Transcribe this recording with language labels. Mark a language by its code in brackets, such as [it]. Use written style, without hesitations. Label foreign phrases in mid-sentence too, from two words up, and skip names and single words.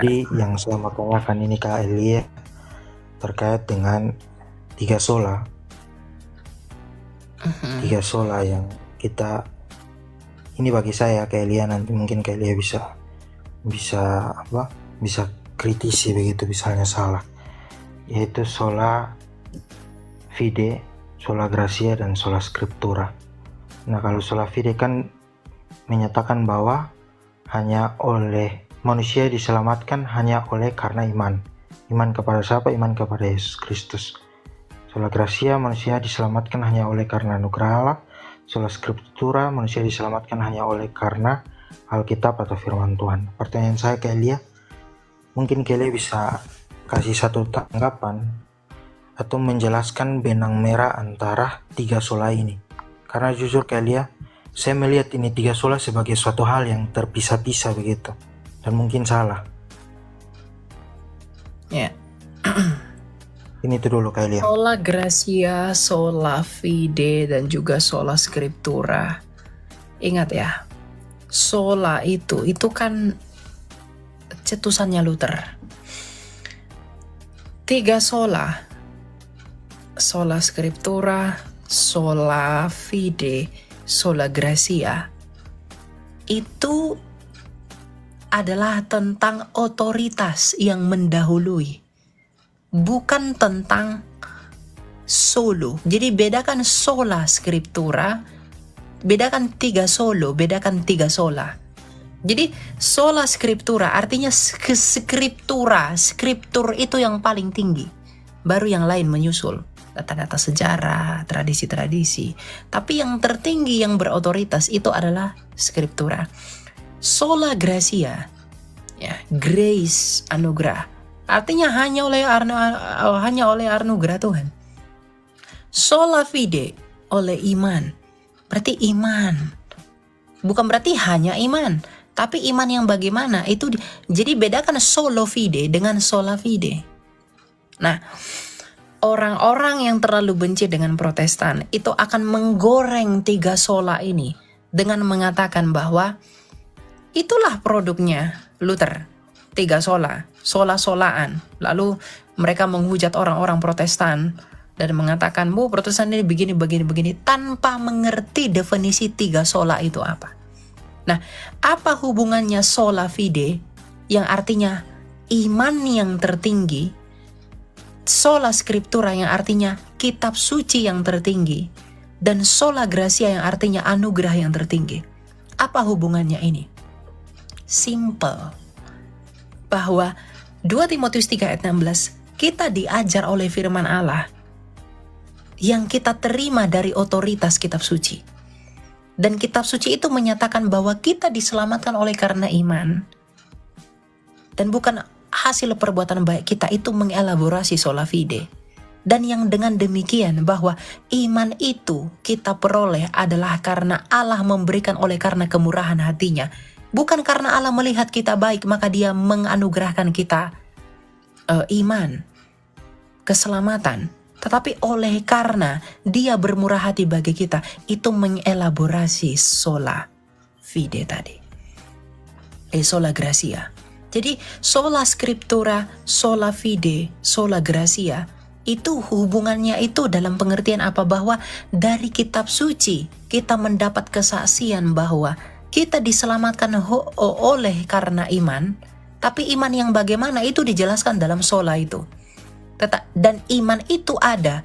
[id] Jadi yang saya mau tanyakan ini Kak Elia terkait dengan 3 sola. 3 sola yang kita, ini bagi saya Kak Elia, nanti mungkin Kak Elia bisa kritisi begitu misalnya salah, yaitu [la] sola fide, sola gratia, [id] dan [la] sola scriptura. [id] Nah, kalau [la] sola fide [id] kan menyatakan bahwa hanya oleh manusia diselamatkan hanya oleh karena iman kepada siapa? Iman kepada Yesus Kristus. [la] Sola gratia, [id] manusia diselamatkan hanya oleh karena anugerah Allah. [la] Sola scriptura, [id] manusia diselamatkan hanya oleh karena Alkitab atau firman Tuhan. Pertanyaan saya ke Elia, mungkin Elia bisa kasih satu tanggapan atau menjelaskan benang merah antara 3 sola ini. Karena jujur Elia, saya melihat ini 3 sola sebagai suatu hal yang terpisah-pisah begitu. Dan mungkin salah. Ya. Ini itu dulu Elia. [la] Sola gratia, sola fide, [id] dan juga [la] sola scriptura. [id] Ingat ya, sola itu kan cetusannya Luther. [la] 3 sola, sola scriptura, sola fide, sola gratia, [id] itu adalah tentang otoritas yang mendahului, bukan tentang solo. Jadi bedakan [la] sola scriptura, [id] bedakan 3 solo, bedakan 3 sola. Jadi [la] sola scriptura [id] artinya scriptur itu yang paling tinggi, baru yang lain menyusul, data-data sejarah, tradisi-tradisi. Tapi yang tertinggi yang berotoritas itu adalah scriptura. [la] Sola gratia, [id] ya, grace, anugerah, artinya hanya oleh anugerah Tuhan. [la] Sola fide, [id] oleh iman, berarti iman, bukan berarti hanya iman, tapi iman yang bagaimana itu. Jadi bedakan [la] solo fide [id] dengan [la] sola fide. [id] Nah, orang-orang yang terlalu benci dengan Protestan itu akan menggoreng 3 sola ini dengan mengatakan bahwa itulah produknya Luther, 3 sola, sola-solaan. Lalu mereka menghujat orang-orang Protestan dan mengatakan, "Bu, Protestan ini begini," tanpa mengerti definisi 3 sola itu apa. Nah, apa hubungannya [la] sola fide [id] yang artinya iman yang tertinggi, [la] sola scriptura [id] yang artinya kitab suci yang tertinggi, dan [la] sola gratia [id] yang artinya anugerah yang tertinggi? Apa hubungannya ini? Simple. Bahwa 2 Timotius 3 ayat 16, kita diajar oleh firman Allah yang kita terima dari otoritas kitab suci. Dan kitab suci itu menyatakan bahwa kita diselamatkan oleh karena iman. Dan bukan hasil perbuatan baik kita, itu mengelaborasi [la] sola fide. [id] Dan yang dengan demikian bahwa iman itu kita peroleh adalah karena Allah memberikan oleh karena kemurahan hatinya. Bukan karena Allah melihat kita baik maka dia menganugerahkan kita iman, keselamatan. Tetapi oleh karena dia bermurah hati bagi kita, itu mengelaborasi [la] sola fide [id] tadi. [la] Sola gratia. Jadi sola scriptura, sola fide, sola gratia [id] Itu hubungannya itu dalam pengertian apa? Bahwa dari kitab suci kita mendapat kesaksian bahwa kita diselamatkan oleh karena iman. Tapi iman yang bagaimana itu dijelaskan dalam sola itu. Dan iman itu ada.